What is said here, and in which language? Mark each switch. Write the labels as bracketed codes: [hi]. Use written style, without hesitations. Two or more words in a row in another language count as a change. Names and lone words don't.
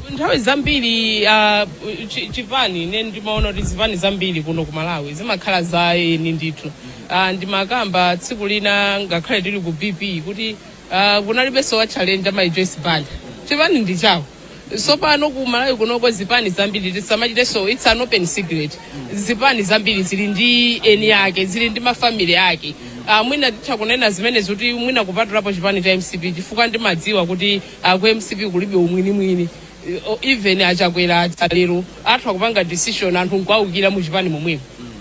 [ny] Nthawi zambiri chipani ine ndimaona kuti zipani zambiri kuno ku Malawi zimakhala za eni ndithu. Ndimakamba tsiku lina ngakhale tili ku BP kuti kunalibenso wa challenge ama Joyce Band chipani ndi chawo. So pano ku Malawi kunoko zipani zambiri tisamachite [en] so it's an open secret. [ny] Zipani zambiri zili ndi eni yake zili ndi mafamily yake. Mwina tichakunena zimene zoti mwina kupatulapo chipani cha MCP chifukwa ndimadziwa kuti ku MCP kulibe umwini even Chakwera lero atha kupanga decision anthu nkwawukira mu chipani momwemo.